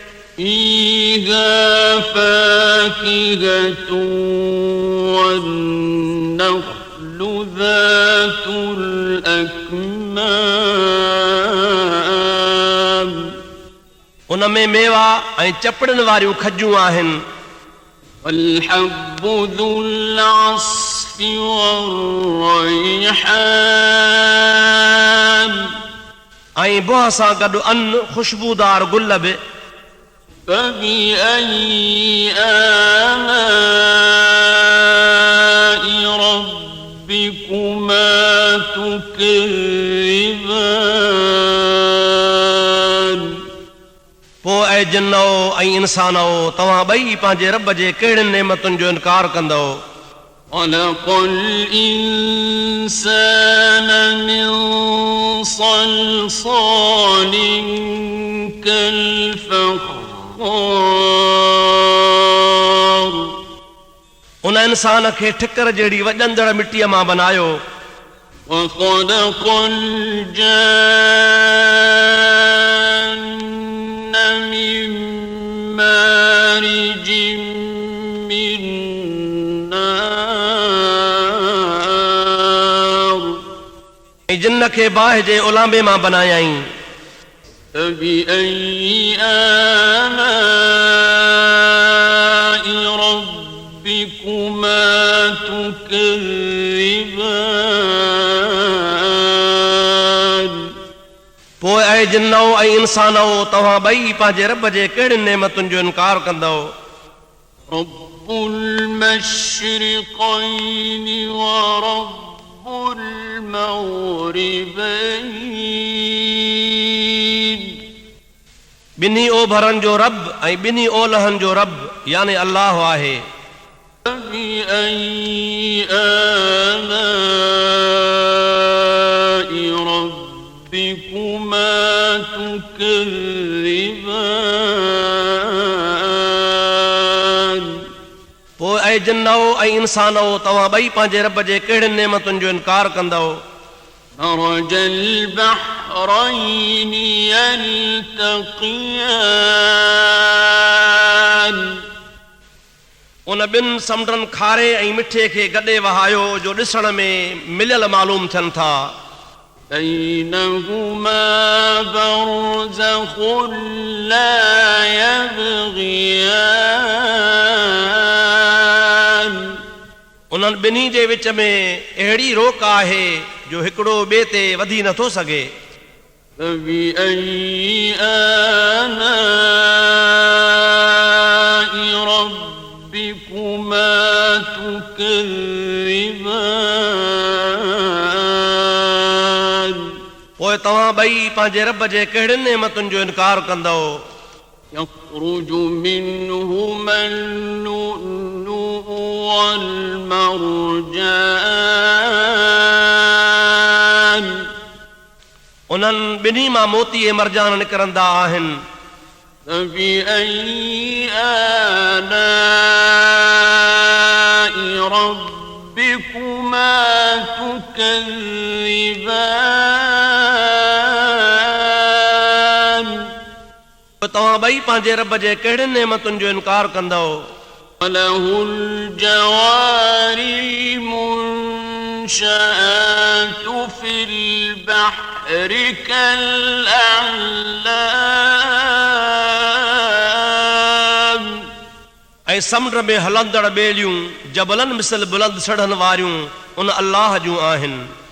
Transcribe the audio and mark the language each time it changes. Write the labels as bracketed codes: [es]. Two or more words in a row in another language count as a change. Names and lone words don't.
[ar] فيها فاكهة والنخل ذات الأكمام [sd] उन में मेवा ऐं चपड़नि वारियूं खजूं आहिनि। [ar] والحب ذو العصف والريحان [sd] ऐं बुह सां गॾु अन्न ख़ुशबूदार गुल बि। [ar] فبأي آلاء ربكما تكذبان [sd] पोइ ऐं जिन्नो ऐं इंसानो तव्हां ॿई पंहिंजे रब जे कहिड़ियुनि नेमतुनि जो इनकार कंदो। [ar] خلق الإنسان من صلصال كالفخار [sd] उन इंसान खे ठिकर जहिड़ी वॼंदड़ मिटीअ मां बनायो। [ar] وخلق الجان من مارج من نار [sd] ऐं जिन्न खे बाहि जे उलांबे मां बनायाईं। [ar] فبأي آلاء ربكما تكذبان [sd] पोइ ऐं जिन्नो ऐं इंसानो तव्हां ॿई पंहिंजे रब जे कहिड़ियुनि नेमतुनि जो इनकार कंदो। [ar] رب المشرقين ورب المغربين [sd] ॿिन्ही ओभरनि जो रब ऐं ॿिन्ही ओलहनि जो रब यानी अल्लाह आहे। [ar] فبأي آلاء ربكما تكذبان [sd] ऐं जिन्नो ऐं इंसानो तव्हां ॿई पंहिंजे रब जे कहिड़ियुनि नेमतुनि जो इनकार कंदव [ar] مرج البحرين يلتقيان [sd] उन ॿिनि समुंडनि खारे ऐं मिठे खे गॾे वहायो जो ॾिसण में मिलियल मालूम थियनि था [ar] بينهما برزخ لا يبغيان उन्हनि [sd] ॿिन्ही जे विच में अहिड़ी रोक आहे जो हिकिड़ो ॿिए ते वधी नथो सघे [ar] فبأي آلاء ربكما تكذبان [sd] पोइ तव्हां ॿई पंहिंजे रब जे कहिड़ियुनि नेमतुनि जो इनकार कंदव [ar] يخرج منهما اللؤلؤ والمرجان [sd] उन्हनि ॿिन्ही मां मोती ऐं मरजान निकिरंदा आहिनि [ar] فبأي آلاء ربكما تكذبان [sd] तव्हां ॿई पंहिंजे रब जे कहिड़ियुनि नेमतुनि जो इनकार कंदव [ar] وله الجوار المنشآت في البحر كالأعلام [sd] ऐं समुंड में हलंदड़ ॿेड़ियूं जबलनि मिसल बुलंद सड़नि वारियूं उन अल्लाह जूं आहिनि